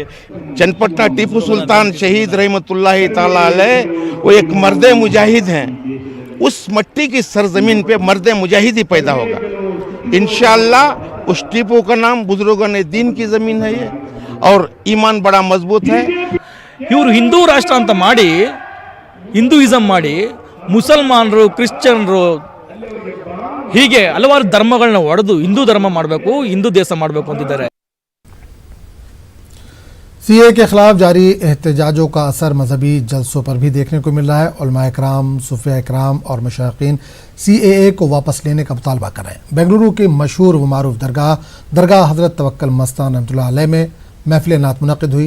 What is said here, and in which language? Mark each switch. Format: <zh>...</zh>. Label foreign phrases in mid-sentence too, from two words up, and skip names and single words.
<ur>چنّاپٹنا ٹیپو سلطان شہید</ur> <ar>رحمۃ اللہ تعالیٰ علیہ</ar> <ur>وہ ایک مرد مجاہد ہیں. اس مٹی کی سرزمین پے مرد مجاہد ہی پیدا ہوگا. ان شاء اللہ اس ٹیپو کا نام بزرگوں نے دین کی زمین ہے یہ، اور ایمان بڑا مضبوط ہے.</ur> <kn>ಇವರು ಹಿಂದೂ ರಾಷ್ಟ್ರ ಅಂತ ಮಾಡಿ ಹಿಂದೂಯಿಸಂ ಮಾಡಿ ಮುಸಲ್ಮಾನರು ಕ್ರಿಶ್ಚಿಯನ್ರು ಹೀಗೆ ಹಲವಾರು ಧರ್ಮಗಳನ್ನ ಒಡೆದು ಹಿಂದೂ ಧರ್ಮ ಮಾಡಬೇಕು, ಹಿಂದೂ ದೇಶ ಮಾಡಬೇಕು ಅಂತಿದ್ದಾರೆ।</kn> <ur>سی اے کے خلاف جاری احتجاجوں کا اثر مذہبی جلسوں پر بھی دیکھنے کو مل رہا ہے. علمائے کرام، صوفیا کرام اور مشائخین CAA کو واپس لینے کا مطالبہ کر رہے ہیں. بنگلورو کی مشہور و معروف درگاہ حضرت توکل مستان</ur> <ar>رحمۃ اللہ علیہ</ar> <ur>میں محفل نعت منعقد ہوئی.</ur>